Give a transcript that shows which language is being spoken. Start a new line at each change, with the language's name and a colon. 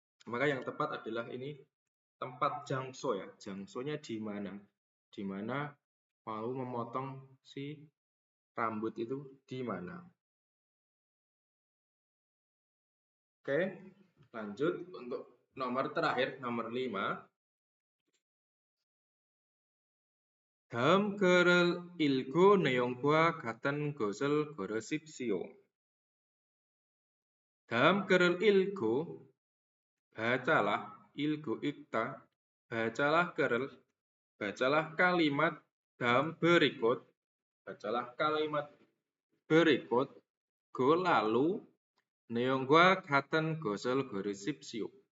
Indonesian: Maka yang tepat adalah ini tempat jangso ya. Jangsonya di mana? Di mana mau memotong si rambut itu di mana? Oke, lanjut untuk nomor terakhir, nomor 5.
Korean: 다음 글을 읽고 내용과 같은 것을 고르십시오. 다음 글을 읽고,
Indonesian: bacalah,
Korean: 읽고 읽다,
Indonesian: bacalah
Korean: 글을,
Indonesian: bacalah kalimat dalam berikut, bacalah kalimat berikut, lalu
Korean: 내용과 같은 것을 고르십시오.